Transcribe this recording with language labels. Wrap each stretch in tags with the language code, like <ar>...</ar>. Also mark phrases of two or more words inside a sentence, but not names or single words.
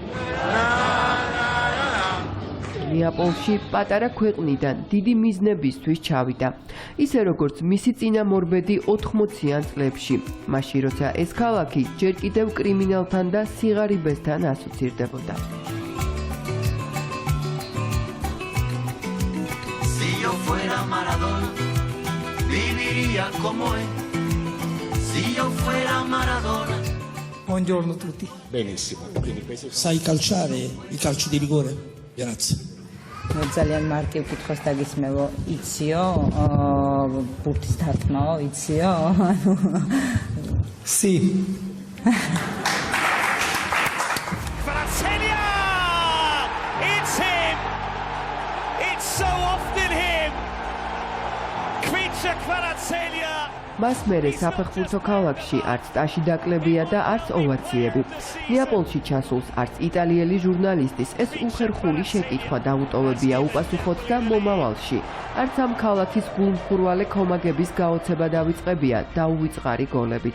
<ka>ნეაპოლში პატარა ქვეყნიდან დიდი მიზნებისთვის ჩავიდა. ისე როგორც მისი წინამორბედი 80-იან წლებში, მაშინ როცა ეს ქალაქი ჯერ კიდევ კრიმინალთან და სიღარიბესთან ასოცირდებოდა.</ka> <it>Buongiorno a tutti. Benissimo. Sai calciare il calcio di rigore? Grazie.</it> <ka>ძალიან მარკი უკითხოს დაგისმევო, იციო, ბურთის დარტყმაო, იციო?</ka> <it>Sì. Kvaratskhelia!</it> <en>It's him! It's so often him! Kvicha Kvaratskhelia!</en> <ka>მას მერე საფეხბურთო ქალაქში არც ტაში დაკლებია და არც ოვაციები. ნეაპოლში ჩასულს არც იტალიელი ჟურნალისტის ეს უხერხული შეკითხვა დაუტოვებია უპასუხოთ და მომავალში. არც ამ ქალაქის გულმხურვალე კომაგების გაოცება დავიწყებია დაუვიწყარი გოლებით.</ka>